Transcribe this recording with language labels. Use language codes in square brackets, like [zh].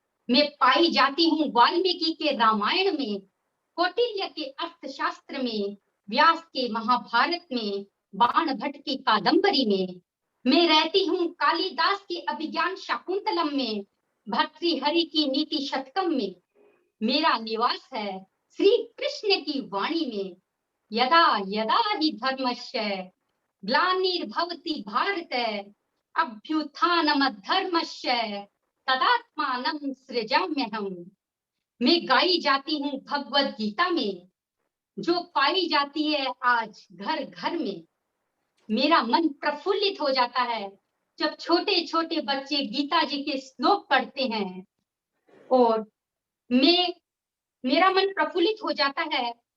[hi] मैं पाई जाती हूँ वाल्मीकि के रामायण में, कौटिल्य के अर्थशास्त्र में, व्यास के महाभारत में, बाण भट्ट की कादंबरी में। मैं रहती हूँ कालिदास के अभिज्ञान शाकुंतलम में, भर्तृहरि की नीति शतकम में। मेरा निवास है श्री कृष्ण की वाणी में। [sa] यदा यदा हि धर्मस्य ग्लानिर्भवति भारत, अभ्युत्थानमधर्मस्य तदात्मानं सृजाम्यहम्। [hi] मैं गाई जाती हूँ भगवत गीता में, जो पाई जाती है आज घर घर में। मेरा मन प्रफुल्लित हो जाता है जब छोटे छोटे बच्चे गीता जी के श्लोक पढ़ते हैं, और मेरा मन प्रफुल्लित हो जाता है।